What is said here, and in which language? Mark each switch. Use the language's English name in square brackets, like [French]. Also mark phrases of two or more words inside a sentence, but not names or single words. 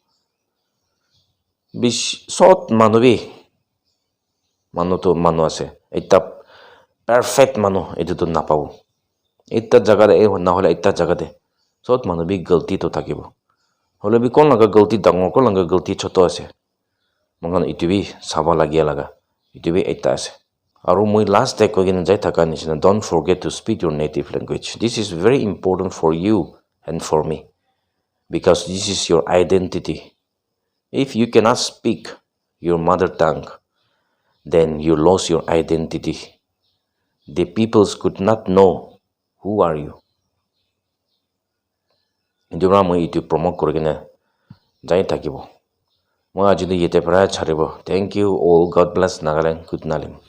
[Naga Pidgin] bish sot manubi manu to manu ase eta perfect manu itu to napabo eta jaga de na hole eta jaga de sot manu bi galti to thakibo hole bi kon laga galti dangor kon laga galti choto ase mangan itu bi saba lagia laga itu bi eta ase aru moi last day ko gin jai thaka nisina [English] don't forget to speak your native language this is very important for you and for me because this is your identity if you cannot speak your mother tongue then you lose your identity the peoples could not know who are you [Naga Pidgin] indura moi itu promote korigina jai thakibo moi ajili yete pra charibo [English] thank you all god bless Nagaland good nalim